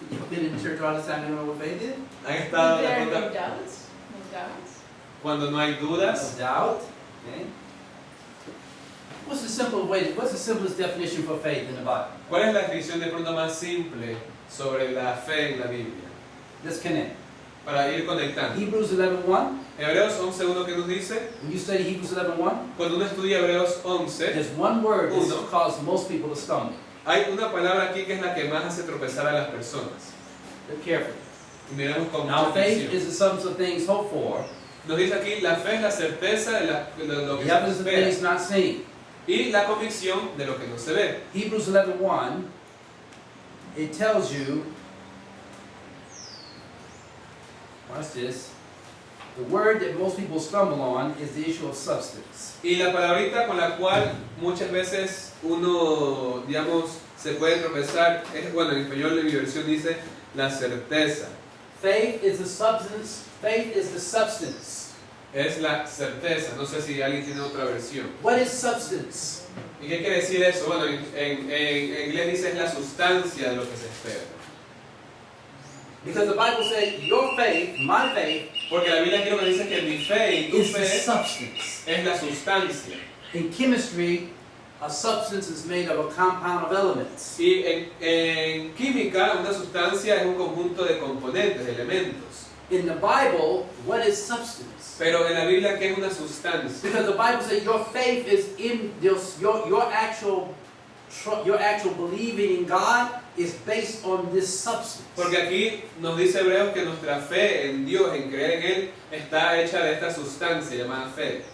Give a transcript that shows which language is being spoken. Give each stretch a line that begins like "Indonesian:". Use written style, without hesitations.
English: been in church all the time and don't know what faith is?
Spanish: ¿Han estado en la
English: There are no
Spanish: pregunta
English: doubts? No doubts?
Spanish: cuando no hay dudas?
English: No doubt. Okay. What's the simplest definition for faith in the Bible?
Spanish: ¿Cuál es la definición de pronto más simple sobre la fe en la Biblia?
English: Let's connect.
Spanish: Para ir conectando.
English: Hebrews 11:1.
Spanish: Hebreos 11:1 que nos dice,
English: When you study Hebrews 11:1,
Spanish: cuando uno estudia Hebreos 11,
English: there's one word that
Spanish: Uno.
English: causes most people to stumble.
Spanish: hay una palabra aquí que es la que más hace tropezar a las personas.
English: Look carefully.
Spanish: Y miremos con
English: Now,
Spanish: mucha
English: faith
Spanish: atención.
English: is the substance of things hoped for,
Spanish: Nos dice aquí, la fe es la certeza de lo que
English: the
Spanish: se
English: evidence of
Spanish: espera
English: things not seen.
Spanish: y la convicción de lo que no se ve.
English: Hebrews 11:1, it tells you, watch this, the word that most people stumble on is the issue of substance.
Spanish: Y la palabrita con la cual muchas veces uno, digamos, se puede tropezar, es, bueno, en español de mi versión dice la certeza.
English: Faith is the substance. Faith is the substance.
Spanish: Es la certeza. No sé si alguien tiene otra versión.
English: What is substance?
Spanish: ¿Y qué quiere decir eso? Bueno, en inglés dice es la sustancia de lo que se espera.
English: Because the Bible says your faith, my faith,
Spanish: Porque la Biblia aquí lo que dice es que mi fe y tu
English: is the
Spanish: fe
English: substance.
Spanish: es la sustancia.
English: In chemistry, a substance is made of a compound of elements.
Spanish: Y en química, una sustancia es un conjunto de componentes, de elementos.
English: In the Bible, what is substance?
Spanish: Pero en la Biblia, ¿qué es una sustancia?
English: Because the Bible says your faith is in this, your actual believing in God is based on this substance.
Spanish: Porque aquí nos dice Hebreos que nuestra fe en Dios, en creer en Él, está hecha de esta sustancia llamada fe.